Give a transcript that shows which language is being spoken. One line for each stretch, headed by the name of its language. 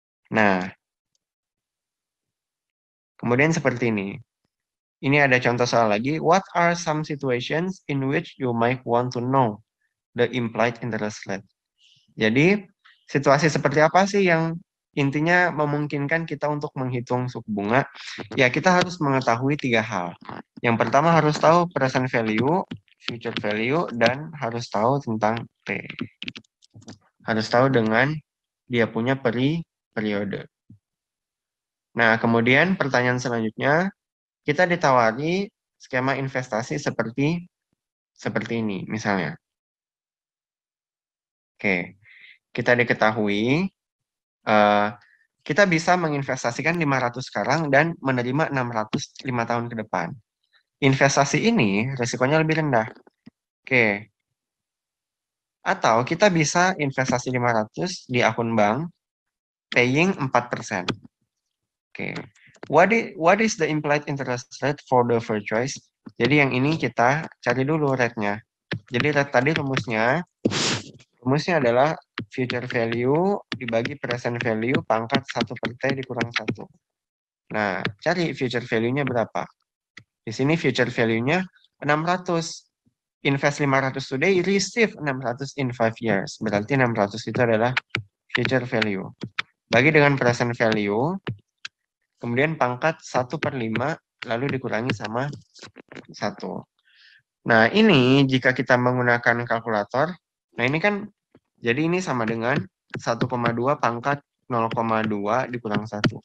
Indonesian: Nah, kemudian seperti ini. Ini ada contoh soal lagi.
English: What are some situations in which you might want to know the implied interest rate?
Indonesian: Jadi, situasi seperti apa sih yang intinya memungkinkan kita untuk menghitung suku bunga? Ya, kita harus mengetahui 3 hal. Yang pertama harus tahu present value, future value, dan harus tahu tentang T. Harus tahu dengan dia punya periode. Nah, kemudian pertanyaan selanjutnya, kita ditawari skema investasi seperti ini misalnya. Oke, kita diketahui kita bisa menginvestasikan 500 sekarang dan menerima 600 5 tahun ke depan. Investasi ini resikonya lebih rendah. Oke. Atau kita bisa investasi 500 di akun bank
English: paying 4%.
Indonesian: Oke.
English: What is the implied interest rate for the first choice?
Indonesian: Jadi yang ini kita cari dulu rate-nya. Jadi rate tadi rumusnya adalah future value dibagi present value pangkat 1 per T dikurang 1. Nah, cari future value-nya berapa. Di sini future value-nya 600.
English: Invest 500 today, receive 600 in 5 years.
Indonesian: Berarti 600 itu adalah future value. Bagi dengan present value, kemudian pangkat 1 per 5, lalu dikurangi sama 1. Nah, ini jika kita menggunakan kalkulator, nah ini kan, jadi ini sama dengan 1,2 pangkat 0,2 dikurang 1.